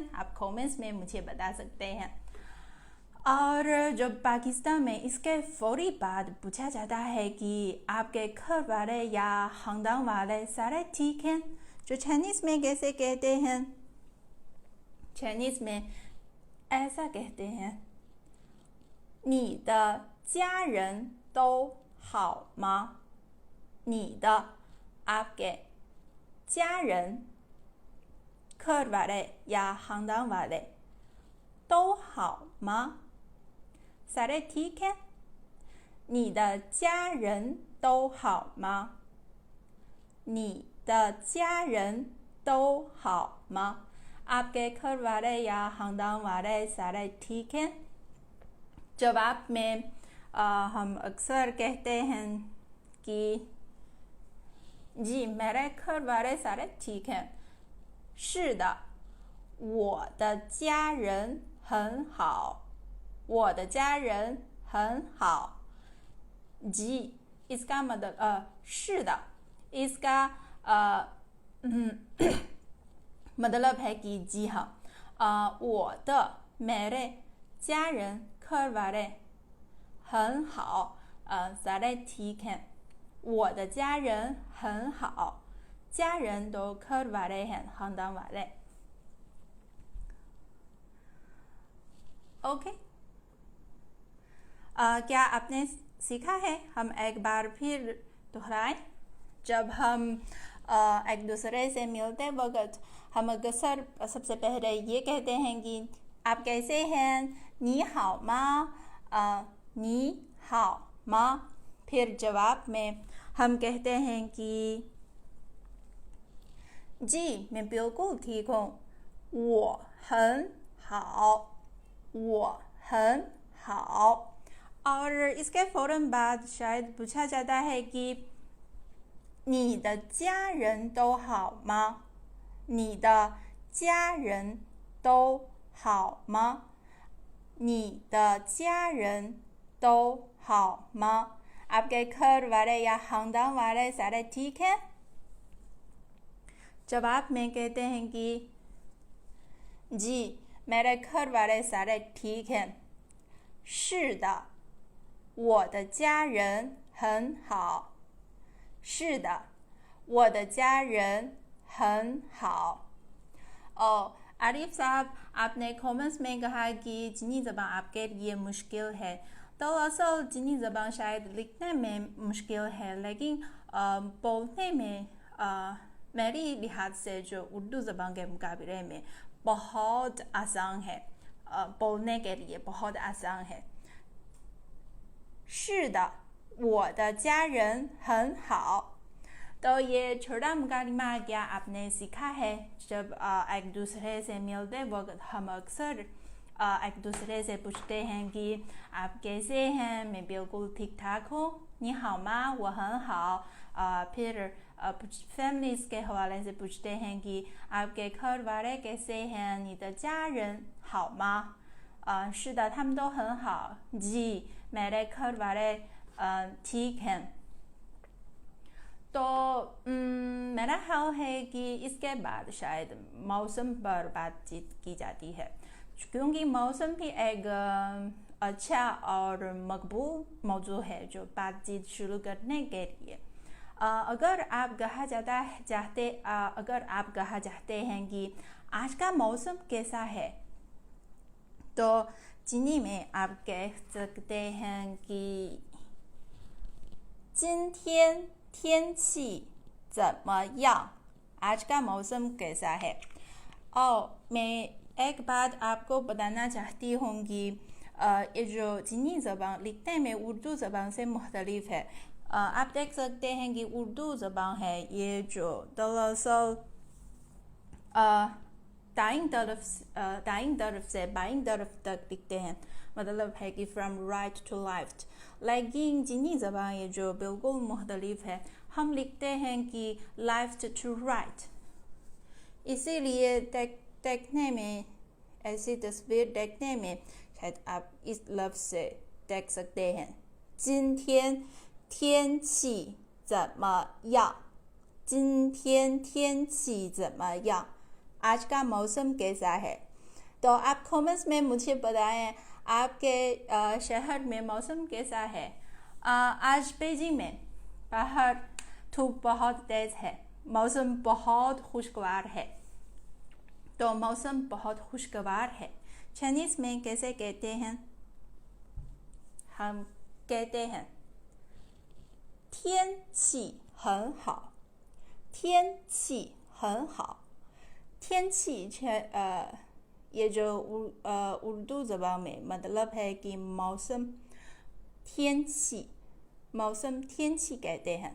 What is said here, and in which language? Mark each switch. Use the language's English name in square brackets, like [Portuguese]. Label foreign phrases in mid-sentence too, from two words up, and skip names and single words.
[Urdu] آپ کمنٹس میں مجھے بتا سکتے ہیں۔ اور جب پاکستان میں اس کے فوری بعد پوچھا جاتا ہے کہ آپ کے گھر والے یا خاندان والے سارے ٹھیک ہیں، جو چائنیز میں کیسے کہتے ہیں? چائنیز میں ایسا کہتے ہیں [Chinese] 你的家人都好吗？你的 [Urdu] آپ کے [Chinese] 家人 [Urdu] گھر والے یا خاندان والے [Chinese] 都好吗？ [Urdu] سارے ٹھیک ہے? [Chinese] 你的家人都好吗？你的家人都好吗？ [Urdu] آپ کے گھر والے یا خاندان والے سارے ٹھیک ہیں? جواب میں ہم اکثر کہتے ہیں کہ جی میرے گھر والے سارے ٹھیک ہیں. [Chinese] 是的，我的家人很好，我的家人很好。 [Urdu] جی اس کا مطلب 是的 اس کا مطلب ہے کہ جی ہاں. [Chinese] 我的 [Urdu] میرے [Chinese] 家人 [Urdu] گھر والے [Chinese] 很好 [Urdu] سارے ٹھیک ہیں. [Chinese] 我的家人很好，家人都 [Urdu] گھر والے ہیں، خاندان والے. اوکے، کیا آپ نے سیکھا ہے? ہم ایک بار پھر دہرائیں. جب ہم ایک دوسرے سے ملتے وقت ہم اکثر سب سے پہلے یہ کہتے ہیں کہ آپ کیسے ہیں, [Chinese] 你好吗，你好吗. [Urdu] پھر جواب میں ہم کہتے ہیں کہ جی میں بالکل ٹھیک ہوں, [Chinese] 我很好，我很好। [Urdu] اور اس کے فوراً بعد شاید پوچھا جاتا ہے کہ [Chinese] 你的家人都好吗？你的家人都好吗？你的家人都好吗？ [Urdu] آپ کے گھر والے یا خاندان والے سارے ٹھیک ہیں? جواب میں کہتے ہیں کہ جی میرے گھر والے سارے ٹھیک ہیں. [Chinese] 是的，我的家人很好。是的，我的家人很好。 [Urdu] عارف صاحب، آپ نے کمنٹس میں کہا کہ چینی زبان آپ کے لیے مشکل ہے. دراصل چینی زبان شاید لکھنے میں مشکل ہے، لیکن بولنے میں میرے لحاظ سے جو اردو زبان کے مقابلے میں بہت آسان ہے، بولنے کے لیے بہت آسان ہے. [Chinese] 是的，我的家人很好। [Urdu] تو یہ چھوٹا مکالمہ کیا آپ نے سیکھا ہے? جب ایک دوسرے سے ملتے وقت ہم اکثر ایک دوسرے سے پوچھتے ہیں کہ آپ کیسے ہیں، میں بالکل ٹھیک ٹھاک ہوں, [Chinese] 你好吗, 我很好. [Urdu] پھر فیملیز کے حوالے سے پوچھتے ہیں کہ آپ کے گھر والے کیسے ہیں, [Chinese] 你的家人好吗? 是的，他们都很好。 [Urdu] جی میرے گھر والے ٹھیک ہیں. تو میرا خیال ہے کہ اس کے بعد شاید موسم پر بات چیت کی جاتی ہے، کیونکہ موسم بھی ایک اچھا اور مقبول موضوع ہے جو بات چیت شروع کرنے کے لیے. اگر آپ کہا چاہتے ہیں کہ آج کا موسم کیسا ہے، تو چینی میں آپ کہہ سکتے ہیں کہ [Chinese] 今天天气怎么样? [Urdu] آج کا موسم کیسا ہے? اور میں ایک بات آپ کو بتانا چاہتی ہوں کہ یہ جو چینی زبان لکھنے میں اردو زبان سے مختلف ہے. آپ دیکھ سکتے ہیں کہ اردو زبان ہے یہ جو دراصل دائیں طرف سے بائیں طرف تک لکھتے ہیں، مطلب ہے کہ [English] from right to left. [Urdu] لیکن چینی زبان یہ جو بالکل مختلف ہے، ہم لکھتے ہیں کہ [English] left to right. [Urdu] اسی لیے دیکھنے میں، ایسی تصویر دیکھنے میں شاید آپ اس لفظ سے دیکھ سکتے ہیں [Chinese] 今天天气怎么样? 今天天气怎么样? [Urdu] آج کا موسم کیسا ہے? تو آپ کمنٹس میں مجھے بتائیں آپ کے شہر میں موسم کیسا ہے. آج بیجنگ میں باہر دھوپ بہت تیز ہے، موسم بہت خوشگوار ہے. تو موسم بہت خوشگوار ہے چائنیز میں کیسے کہتے ہیں? ہم کہتے ہیں [Chinese] 天气很好，天气很好。 [Urdu] 天气 یہ جو اردو زبان میں مطلب ہے کہ موسم, 天气 موسم 天气 کہتے ہیں.